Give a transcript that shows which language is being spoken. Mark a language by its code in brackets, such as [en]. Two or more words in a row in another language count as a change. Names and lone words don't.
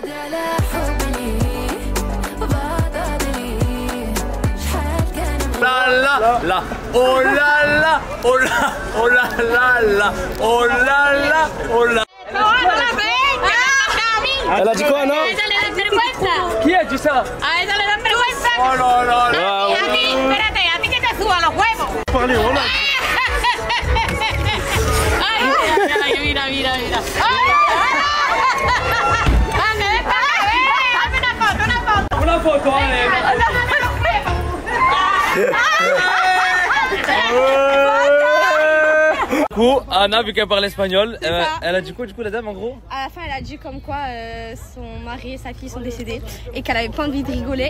[fr] La la la, oh la la, oh la, oh la la la, oh la la, oh la. Elle a dit quoi, non? Qui a dit ça? Oh là là là. Parlez, on a. [es] Mira, mira, mira. Una foto, [fr] allez. Du coup, Anna, vu qu'elle parle espagnol, elle a dit quoi, du coup, la dame, en gros? À la fin, elle a dit comme quoi son mari et sa fille sont décédés et qu'elle avait pas envie de rigoler.